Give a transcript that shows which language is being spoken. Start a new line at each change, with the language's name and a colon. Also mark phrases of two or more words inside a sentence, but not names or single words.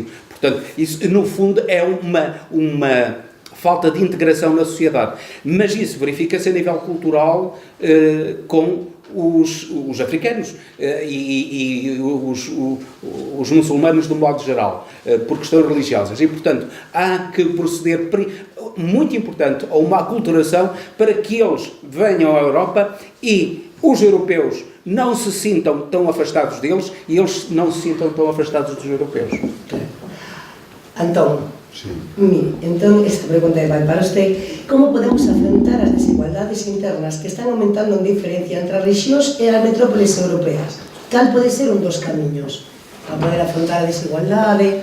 Portuguese: Portanto, isso no fundo é uma falta de integração na sociedade, mas isso verifica-se a nível cultural com os africanos e os muçulmanos do modo geral, por questões religiosas. E, portanto, há que proceder, muito importante, a uma aculturação para que eles venham à Europa e os europeus não se sintam tão afastados deles e eles não se sintam tão afastados dos europeus.
Galician: Antón, entón, esta pregunta vai para usted. Como podemos afrontar as desigualdades internas que están aumentando en diferencia entre as rexións e as metrópoles europeas? Cal pode ser un dos camiños para poder afrontar a desigualdade?